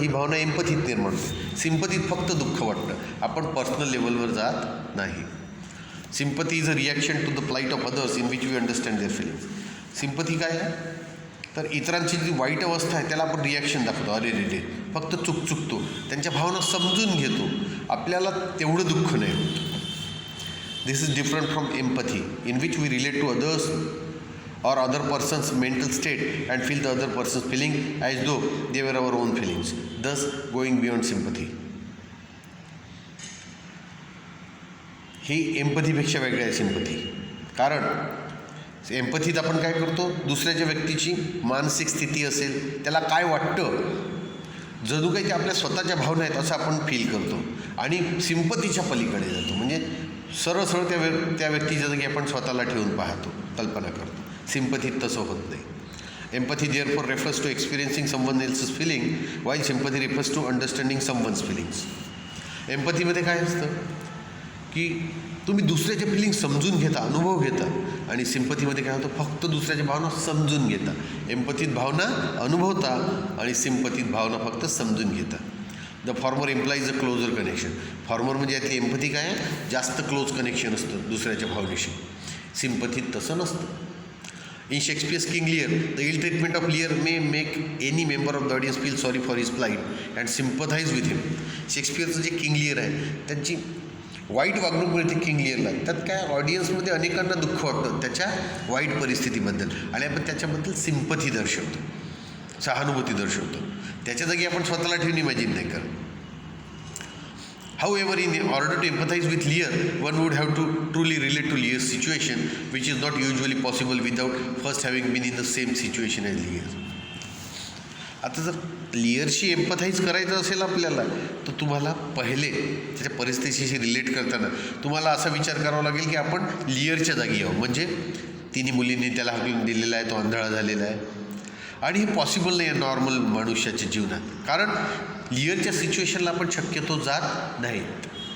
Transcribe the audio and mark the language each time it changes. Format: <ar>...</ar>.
<mr>ही भावना एम्पथीत निर्माण होते. सिम्पथीत फक्त दुःख वाटतं, आपण पर्सनल लेवलवर जात नाही.</mr> <en>Sympathy is a reaction to the plight of others in which we understand their feelings.</en> <mr>Sympathy काय आहे? तर इतरांची जी वाईट अवस्था आहे त्याला आपण रिॲक्शन दाखवतो. अरे रे रे, फक्त चुकतो, त्यांच्या भावना समजून घेतो, आपल्याला तेवढं दुःख नाही होत.</mr> <en>This is different from empathy in which we relate to others or other person's mental state and feel the other person's feeling as though they were our own feelings, thus going beyond sympathy.</en> <mr>ही एम्पथीपेक्षा वेगळी आहे sympathy. कारण एम्पथीत आपण काय करतो? दुसऱ्याच्या व्यक्तीची मानसिक स्थिती असेल, त्याला काय वाटतं, जणू काही ते आपल्या स्वतःच्या भावना आहेत असं आपण फील करतो. आणि सिम्पथीच्या पलीकडे जातो, म्हणजे सरळ त्या व्यक्तीच्या जागी आपण स्वतःला ठेवून पाहतो, कल्पना करतो. सिम्पथीत तसं होत नाही.</mr> <en>Empathy therefore refers to experiencing someone एल्सच feeling, while sympathy refers to understanding someone's feelings.</en> <mr>एम्पथीमध्ये काय असतं की तुम्ही दुसऱ्याचे फिलिंग समजून घेता, अनुभव घेता. आणि सिम्पथीमध्ये काय होतं? फक्त दुसऱ्याच्या भावना समजून घेता. एम्पथीत भावना अनुभवता आणि सिम्पथीत भावना फक्त समजून घेता.</mr> <en>The former implies a closer connection.</en> <mr>Farmer म्हणजे यातली एम्पथी काय आहे? जास्त क्लोज कनेक्शन असतं दुसऱ्याच्या भावनेशी. सिम्पथीत तसं नसतं.</mr> <en>In Shakespeare's King Lear, the ill treatment of Lear may make any member of the audience feel sorry for his plight and sympathize with him.</en> <mr>शेक्सपियरचं जे किंग लिअर आहे त्यांची वाईट वागणूक मिळते किंग लिअरला. त्यात काय? ऑडियन्समध्ये अनेकांना दुःख वाटतं त्याच्या वाईट परिस्थितीबद्दल आणि आपण त्याच्याबद्दल सिम्पथी दर्शवतो, सहानुभूती दर्शवतो. त्याच्या जागी आपण स्वतःला ठेवून इमॅजिन नाही करत.</mr> <en>However, in order to empathize with Lear, one would have to truly relate to Lear's situation, which is not usually possible without first having been in the same situation as Lear.</en> <mr>आता जर लिअरशी एम्पथाईज करायचं असेल आपल्याला तर तुम्हाला पहिले त्याच्या परिस्थितीशी रिलेट करताना तुम्हाला असा विचार करावा लागेल की आपण लिअरच्या जागी आहोत. म्हणजे तिन्ही मुलींनी त्याला हाकलून दिलेला आहे, तो आंधळा झालेला आहे. आणि हे पॉसिबल नाही आहे नॉर्मल मनुष्याच्या जीवनात, कारण लिअरच्या सिच्युएशनला आपण शक्यतो जात नाहीत.</mr>